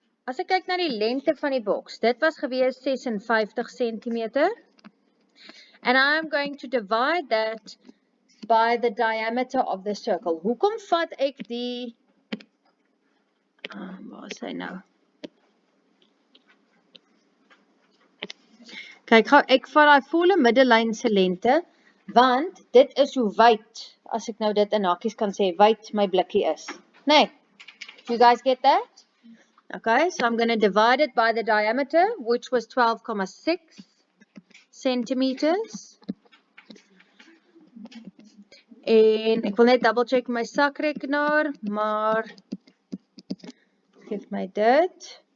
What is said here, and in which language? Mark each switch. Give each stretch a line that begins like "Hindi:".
Afrikaans: As ek kyk na die lengte van die boks, dit was gewees 56 cm.
English: And I'm going to divide that by the diameter of the circle.
Afrikaans: Hoekom vat ek die, waar is hy nou? Kyk gou, ek vat die volle middellyn se lengte, want dit is hoe wyd, as ek nou dit in hakies kan sê, wyd my blikkie is. Nee,
English: you guys get that? Okay, so I'm going to divide it by the diameter, which was 12,6 centimeters.
Afrikaans: En ek wil net
English: double check
Afrikaans: my sakrekenaar, maar geef my dit.